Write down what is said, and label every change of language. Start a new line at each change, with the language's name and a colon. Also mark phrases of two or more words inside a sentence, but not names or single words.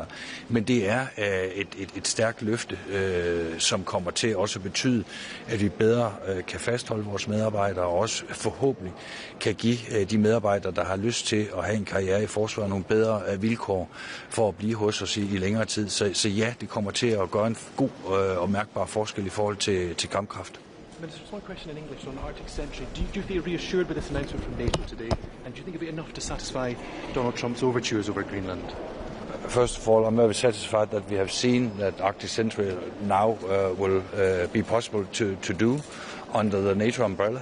Danish: Men det er et stærkt løfte, som kommer til også at betyde, at vi bedre kan fastholde vores medarbejdere og også forhåbentlig kan give de medarbejdere, der har lyst til at have en karriere i forsvaret, nogle bedre vilkår for at blive hos os i længere tid. Så ja, det kommer til at gøre en god og mærkbar forskel i forhold til kampkraft.
English: Minister, just one question in English on Arctic Century. Do you feel reassured with this announcement from NATO today? And do you think it'll be enough to satisfy Donald Trump's overtures over Greenland? First of all, I'm very satisfied that we have seen that Arctic Century now will be possible to do under the NATO umbrella.